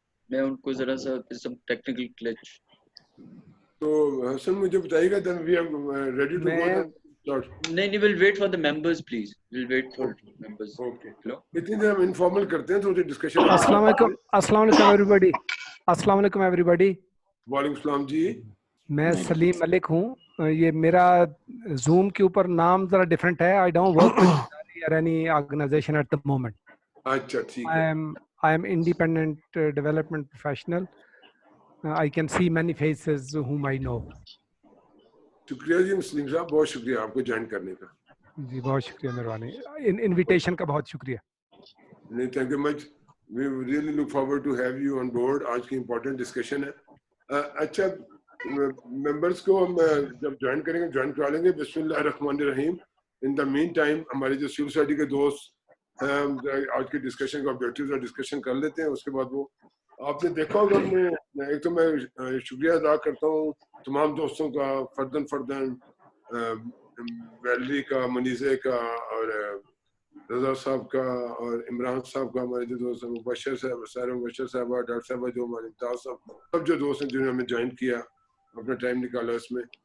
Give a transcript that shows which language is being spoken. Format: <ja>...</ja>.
<ur>میں ان کو ذرا سا</ur> <en>Some technical glitch.</en> <ur>تو حسن مجھے بتائیے گا</ur> <en>then we are ready to go then start.</en> <ur>نہیں</ur> <en>we'll wait for the members please. We'll wait for members. Okay.</en> <ur>اتنی دیر ہم انفارمل کرتے ہیں, تھوڑی ڈسکشن. السلام علیکم. السلام علیکم ایوری باڈی. السلام علیکم ایوری باڈی. وعلیکم السلام جی. میں سلیم ملک ہوں. یہ میرا زوم کے اوپر نام ذرا ڈفرینٹ ہے.</ur> <en>I don't work with any organisation at the moment.</en> <ur>اچھا ٹھیک ہے.</ur> <en>I am independent development professional. I can see many faces whom I know.</en> <ur>شکریہ جی مسلم صاحب, بہت شکریہ آپ کو جوائن کرنے کا. جی بہت شکریہ, مہربانی. انویٹیشن کا بہت شکریہ. نہیں</ur> <en>Thank you much. We really look forward to have you on board.</en> <ur>آج کی امپورٹنٹ ڈسکشن ہے. اچھا ممبرس کو ہم جب جوائن کریں گے جوائن کرا لیں گے. بسم اللہ الرحمن الرحیم.</ur> <en>in the meantime</en> <ur>ہمارے جو سول سوسائٹی کے دوست آج کی ڈسکشن کا آبجیکٹیوز اور ڈسکشن کر لیتے ہیں. اس کے بعد وہ آپ نے دیکھا ہوگا, ایک تو میں شکریہ ادا کرتا ہوں تمام دوستوں کا, فردن ویلری کا, منیزے کا, اور رضا صاحب کا, اور عمران صاحب کا, ہمارے جو دوست ہیں مبشر صاحب, سارا مبشر صاحبہ, ڈاکٹر صاحبہ جو ہمارے امتیاز صاحب, سب جو دوست ہیں جنہوں نے ہمیں جوائن کیا, اپنا ٹائم نکالا اس میں.</ur>